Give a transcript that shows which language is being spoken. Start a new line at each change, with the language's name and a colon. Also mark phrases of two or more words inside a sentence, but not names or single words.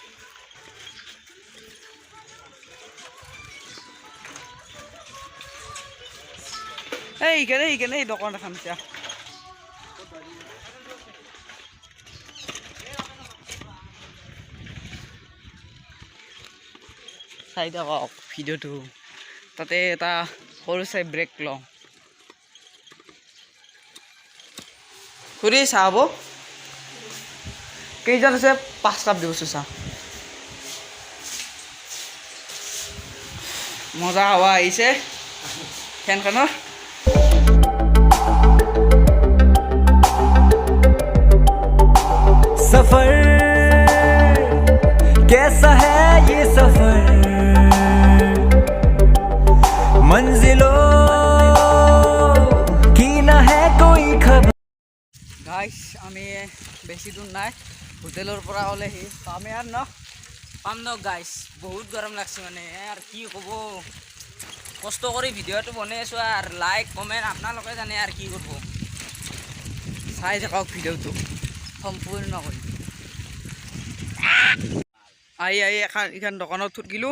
Assamese: এইখানে এই দোকান এখন চা চাই থাকক ভিডিঅ'টো তাতে এটা সৰু চাই ব্ৰেক লওঁ খুৰী চাহ হ'ব কেইজন আছে 5 কাপ দিবচোন চাহ মজা হাৱা আহিছে ফেনখনৰ
Hindi: सफर कैसा है ये सफर मंजिलों की ना है कोई खबर
Assamese: গাইছ আমি বেছি দূৰ নাই হোটেলৰ পৰা ওলাইহি পামে আৰু ন পাম ন গাইছ বহুত গৰম লাগছে মানে আৰু কি ক'ব কষ্ট কৰি ভিডিঅ'টো বনাই আছো আৰু লাইক কমেণ্ট আপোনালোকে জানে আৰু কি কৰিব চাই থাকক ভিডিঅ'টো সম্পূৰ্ণ কৰি আহি এখন দোকানত থকিলোঁ